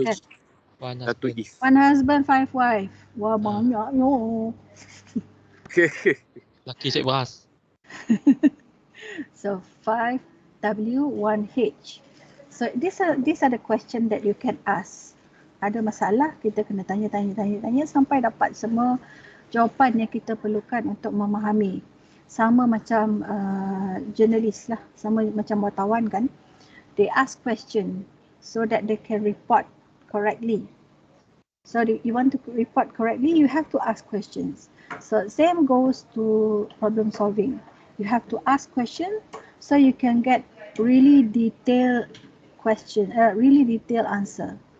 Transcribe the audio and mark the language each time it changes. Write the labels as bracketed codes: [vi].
[ms] Kan? 1 Satu [en] husband. if. 1 husband, 5 wife. [ms] Wah, banyaknya. Laki cek beras. [en] So 5W, 1H. So these are the question that you can ask. [ms] Ada masalah, kita kena tanya sampai dapat semua jawapan yang kita perlukan untuk memahami. Sama macam jurnalis lah, sama macam wartawan kan. [en] They ask question so that they can report correctly. So you want to report correctly, you have to ask questions. So same goes to problem solving. You have to ask questions so you can get really detailed question, really detailed answer.